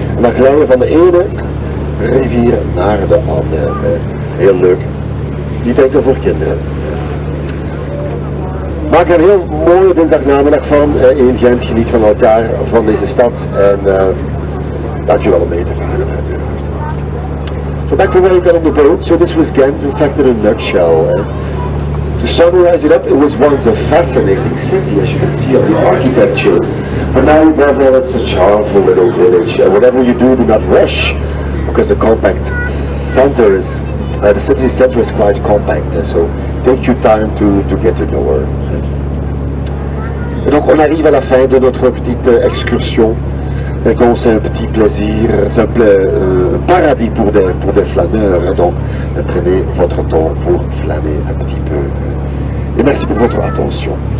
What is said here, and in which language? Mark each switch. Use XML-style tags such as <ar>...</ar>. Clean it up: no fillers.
<nl>En dan glij je van de ene rivier naar de andere. Heel leuk. Niet enkel voor kinderen. Maak er een heel mooie dinsdagnamiddag van in Gent. Geniet van elkaar, van deze stad. En dankjewel om mee te varen.</nl> <en>So back to where you got on the boat. So this was Ghent, in fact, in a nutshell. To summarize it up, it was once a fascinating city, as you can see on the architecture. But now, above all, it's a charmful little village. Whatever you do not rush, because the compact center is, the city center is quite compact. So take your time to get to know her.</en> <fr>Et donc, on arrive à la fin de notre petite excursion. Et qu'on c'est un petit plaisir, c'est un paradis pour des flâneurs, donc prenez votre temps pour flâner un petit peu. Et merci pour votre attention.</fr>